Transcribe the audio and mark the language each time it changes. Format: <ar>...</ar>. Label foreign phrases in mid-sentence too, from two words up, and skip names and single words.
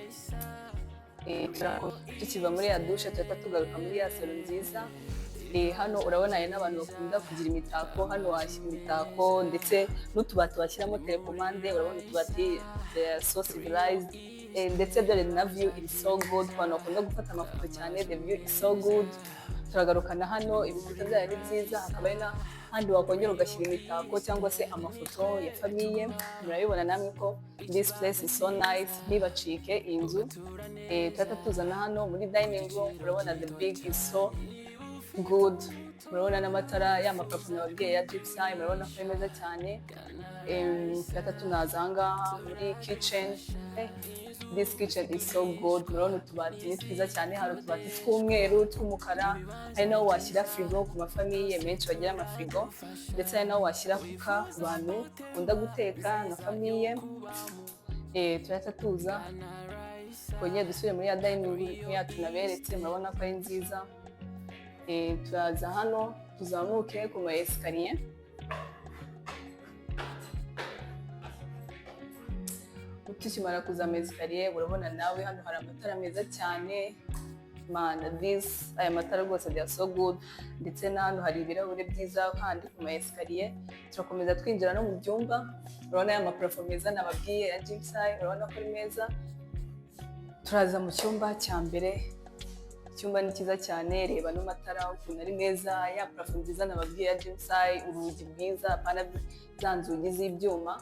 <rw>Tukiva muri ya douche tuhita tugaruka muri ya salo nziza. Hano urabona hari n'abantu bakunda kugira imitako, hano washyira imitako ndetse n'utubati washyiramo telekomande. Urabona utubati</rw> <en>so civilized,</en> <rw>ndetse dore na</rw> <en>view is so good,</en> <rw>abantu bakunda gufata amafoto cyane,</rw> <en>the view is so good.</en> <rw>Turagarukana hano, ibikuta byayo ni byiza, hakaba hari n'ahandi wakongera ugashyira imitako cyangwa se amafoto ya famiye. Murabibona namwe ko</rw> <en>this place is so nice,</en> <rw>ntibacike iyi nzu. Tuhita tuzana hano muri</rw> <en>dining room,</en> <rw>urabona</rw> <en>the big is so good.</en> <rw>Murabona n'amatara y'amapafu nababwiye ya gypsum, murabona ko meza cyane. Tuhita tunaza ahangaha muri kitchen.</rw> <en>This kitchen is so good.</en> <rw>Murabona utubati ni twiza cyane, hari utubati tw'umweru, tw'umukara, hari naho washyira frigo ku mafamiye menshi bagira amafrigo, ndetse hari naho washyira kuka ku bantu bakunda guteka na famiye. Tuhita tuza kongera dusubire muri ya</rw> <en>dining room</en> <rw>yacu naberetse, murabona ko ari nziza. Turaza hano tuzamuke ku ma escalier. Tukimara kuza ama escalier, urabona nawe hano hari amatara meza cyane. Aya matara rwose</rw> <en>they are so good,</en> <rw>ndetse na hano hari ibirahure byiza kandi ku ma escalier. Turakomeza twinjira no mu byumba, urabona aya maparafo meza nababwiye ya gypsum, urabona ko ari meza. Turaza mu cyumba cya mbere. Icyumba ni cyiza cyane, reba no matara ukuntu ari meza, ya parafo nziza nababwiye ya gypsum, urugi bwiza, pana za nzugi z'ibyuma.</rw>